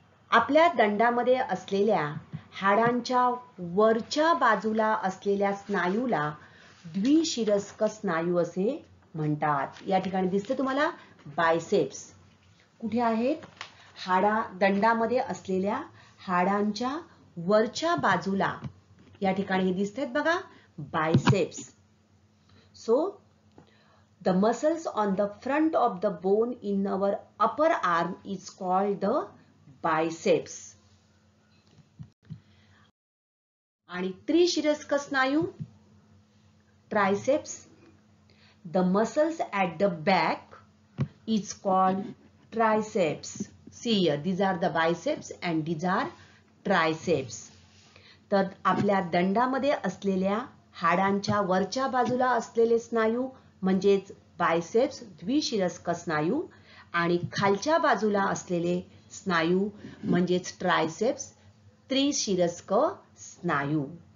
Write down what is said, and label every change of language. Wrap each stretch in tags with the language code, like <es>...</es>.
<mr>आपल्या दंडामध्ये असलेल्या हाडांच्या वरच्या बाजूला असलेल्या स्नायूला द्विशिरस्क स्नायू असे म्हणतात. या ठिकाणी दिसते तुम्हाला बायसेप्स. कुठे आहेत? दंडामध्ये असलेल्या हाडांच्या वरच्या बाजूला या ठिकाणी दिसतात बघा, biceps.</mr> <en>So the muscles on the front of the bone in our upper arm is called the biceps.</en> <mr>आणि त्रिशिरस्क स्नायू, triceps.</mr> <en>The muscles at the back is called triceps. See here, these are the biceps and these are triceps.</en> <mr>तर आपल्या दंडामध्ये असलेल्या हाडांच्या वरच्या बाजूला असलेले स्नायू म्हणजेच बायसेप्स, द्विशिरस्क स्नायू, आणि खालच्या बाजूला असलेले स्नायू म्हणजेच ट्रायसेप्स, त्रिशिरस्क स्नायू.</mr>